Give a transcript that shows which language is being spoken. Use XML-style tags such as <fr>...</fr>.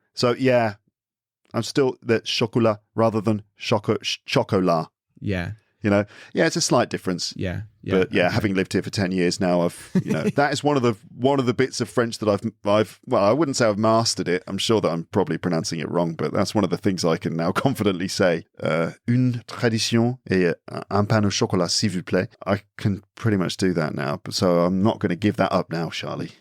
<en>So yeah, I'm still the chocolat rather than chocolat. Yeah. You know, yeah, it's a slight difference. Yeah. But yeah, okay. having lived here for 10 years now, that is one of the bits of French that I've well, I wouldn't say I've mastered it. I'm sure that I'm probably pronouncing it wrong, but that's one of the things I can now confidently say.</en> <fr>Une tradition et un pain au chocolat, s'il vous plaît.</fr> <en>I can pretty much do that now, but so I'm not going to give that up now, Charlie.</en>